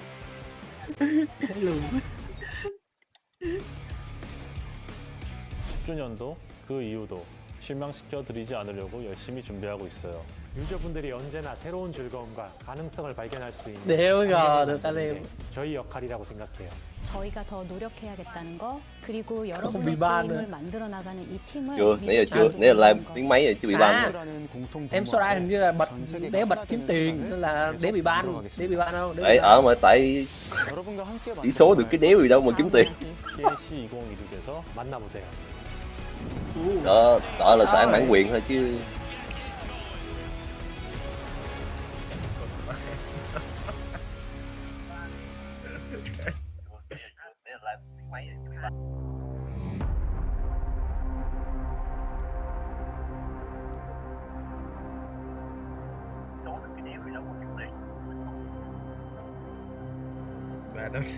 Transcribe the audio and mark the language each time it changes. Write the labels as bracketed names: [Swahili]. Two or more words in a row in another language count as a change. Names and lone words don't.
[Korean] 10주년도 그 이유도 실망시켜 드리지 않으려고 열심히 준비하고 있어요. 유저분들이 언제나 새로운 즐거움과 가능성을 발견할 수 있는 저희 역할이라고 생각해요. 저희가 더 노력해야겠다는 거, 그리고 여러분의 게임을 만들어 나가는 이 팀을 [Vietnamese] Nãy giờ chưa, nãy là làm tiếng máy rồi chưa bị ban. Em Sora hình như là bật đéo bật kiếm tiền nên là đéo bị ban không? Tại mà tại tỷ số được cái đéo gì đâu mà kiếm tiền. [Korean] PNC 2016에서 만나보세요. [Vietnamese] Sợ là sợ ăn bản quyền thôi chứ. Và nó